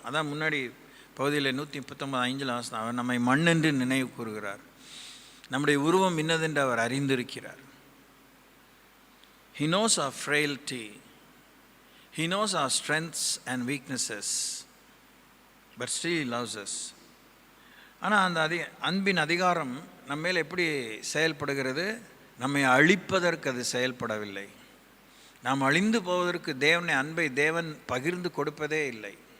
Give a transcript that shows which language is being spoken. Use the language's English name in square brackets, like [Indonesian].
[Tamil] அதான் முன்னாடி பகுதியில் 119:5 வாசனம், அவர் நம்மை மண்ணென்று நினைவு கூறுகிறார், நம்முடைய உருவம் இன்னதென்று அவர் அறிந்திருக்கிறார். [English] He knows our frailty, He knows our strengths and weaknesses, but still He loves us. [Tamil] ஆனால் அந்த அன்பின் அதிகாரம் நம்ம மேல் எப்படி செயல்படுகிறது? நம்மை அழிப்பதற்கு அது செயல்படவில்லை. நாம் அழிந்து போவதற்கு தேவனை அன்பை தேவன் பகிர்ந்து கொடுப்பதே இல்லை.